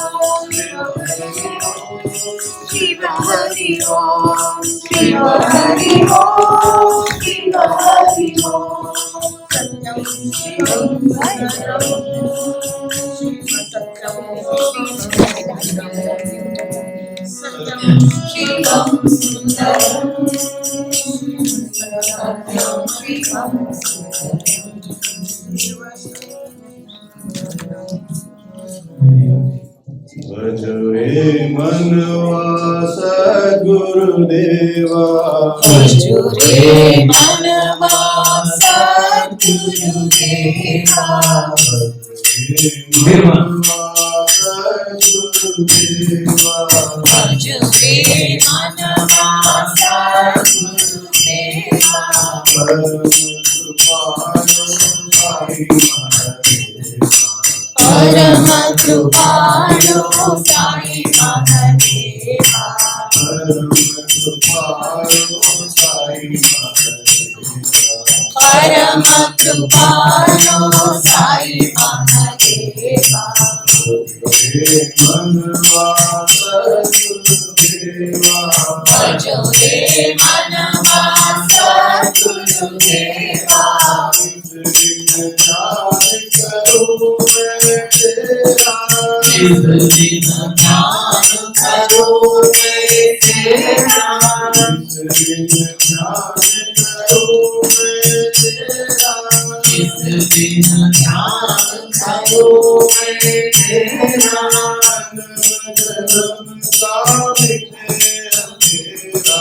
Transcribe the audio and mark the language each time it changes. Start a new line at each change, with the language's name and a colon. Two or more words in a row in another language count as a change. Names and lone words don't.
Sanskrit: शिव हरि ओम शिव हरि ओम शिव हरि ओम सत्यं शिवं सुन्दरं सत्यं शिवं सुन्दरं सत्यं शिवं
Hindi: भजरे मनवा सद्गुरुदेवा भजरे मनवा सद्गुरुदेवा मनवा सद्गुरुदेवा भजो रे मनवा सद्गुरुदेवा परम कृपालो साई महादेवा परम कृपालो साई महादेवा परम कृपालो साई महादेवा परम कृपालो साई महादेवा हे मनवा सद्गुरुदेवा भजो रे मनवा सद्गुरुदेवा इस दिन ध्यान करो मैं तेरा इस दिन ध्यान करो मैं तेरा इस दिन ध्यान करो मैं तेरा जन्म का मिटे अंधेरा